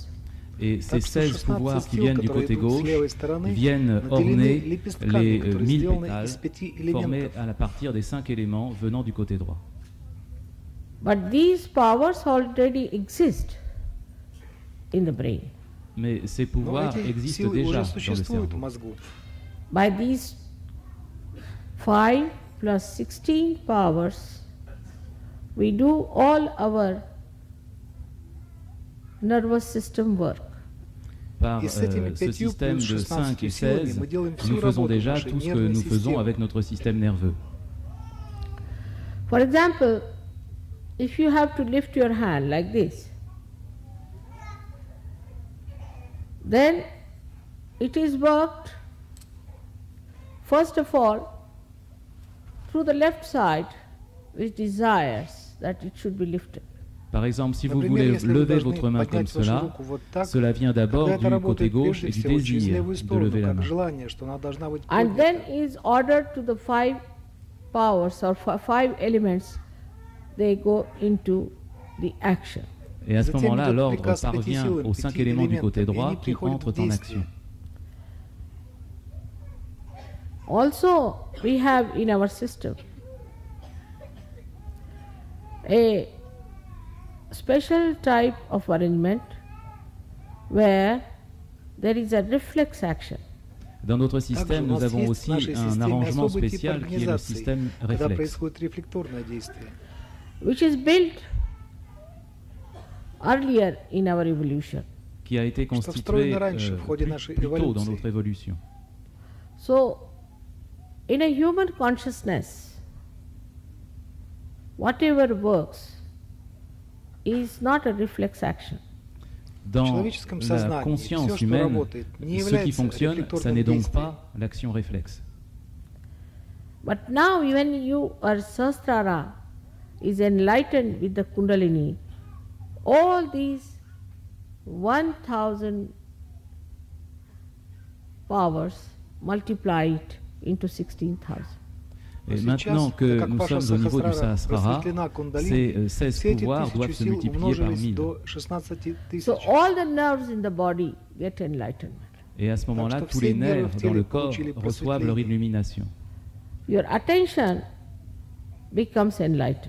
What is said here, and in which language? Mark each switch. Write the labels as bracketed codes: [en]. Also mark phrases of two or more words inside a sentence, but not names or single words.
[fr] Et ces [ru] Так что [fr] 16 pouvoirs 16 qui [ru] сил, [fr] viennent du [ru] которые [fr] côté [ru] идут с [fr] gauche, [ru] левой стороны, [fr] viennent [ru] наделены [fr] orner [ru] лепестками, [fr] les [ru] которые 1000 сделаны [fr] pétales [ru] из 5 [fr] formés [ru] элементов. [fr] à partir des 5 éléments venant du côté droit. [en] But these powers already exist in the brain. [fr] Mais ces [ru] Но [fr] pouvoirs [ru] эти [fr] existent [ru] силы [fr] déjà [ru] уже [fr] dans le [ru] существуют в [fr] cerveau. [ru] мозгу. [en] By these 5 plus 16 powers, we do all our nervous system work. [fr] Par [ru] Et с этими [fr] ce 5 système [ru] плюс [fr] de 5 et 16 [ru] силами 16, мы делаем всю [fr] nous faisons [ru] работу [fr] déjà [ru] нашей [fr] tout ce que [ru] нервной [fr] nous faisons [ru] системы. [fr] avec notre système nerveux. [en] For example, if you have to lift your hand like this, then it is worked first of all through the left side which desires that it should be lifted. [fr] Par exemple, si vous [ru] Например, [fr] voulez [ru] если вы [fr] lever [ru] должны [fr] votre main comme [ru] поднять вашу [fr] cela, [ru] руку вот так, [fr] cela vient d'abord [ru] тогда это [fr] du côté [ru] работает [fr] gauche [ru] прежде [fr] et du [ru] всего через [fr] désir [ru] левую [fr] de [ru] сторону, [fr] lever la [ru] как [fr] main. [ru] желание, что она должна быть [en] And then [ru] поднята. [en] is ordered to the 5 powers or 5 elements, they go into the action. [fr] Et à ce [ru] Затем [fr] moment-là, [ru] идет [fr] l'ordre [ru] приказ [fr] parvient [ru] 5 силам, [fr] aux 5 5 éléments du côté [ru] элементов, и [fr] droit [ru] они [fr] qui [ru] приходят в [fr] entrent en [ru] действие. [fr] action. [en] Also, we have in our system a special type of arrangement where there is a reflex action. [fr] Dans notre [ru] Также [fr] système, [ru] у [fr] nous [ru] нас [fr] avons [ru] есть в [fr] aussi [ru] нашей [fr] un [ru] системе [fr] arrangement [ru] особый тип [fr] spécial qui est le [ru] организации, [fr] système [ru] когда [fr] réflexe, [ru] происходит рефлекторное действие. [en] Which is built earlier in our evolution. [fr] qui a été [ru] Что [fr] constitué [ru] встроено раньше в ходе нашей [fr] plus tôt dans [ru] эволюции. [fr] notre évolution. [en] So, in a human consciousness, whatever works is not a reflex action. [fr] Dans [ru] человеческом [fr] la [ru] сознании [fr] conscience [ru] всё, что [fr] humaine, [ru] работает, не [fr] ce qui [ru] является [fr] fonctionne, ça [ru] réfлекторным [fr] n'est donc [ru] действием. [fr] pas l'action réflexe. [en] But now when your Sahasrara is enlightened with the Kundalini, all these 1000 powers, multiply it into 16,000. [fr] Et maintenant que nous sommes au niveau du Sahasrara, ces 16 pouvoirs doivent se multiplier par 1000. [en] So all the nerves in the body get enlightenment. [fr] Et à ce moment-là, tous les nerfs dans le corps reçoivent leur illumination. [en] Your attention becomes enlightened.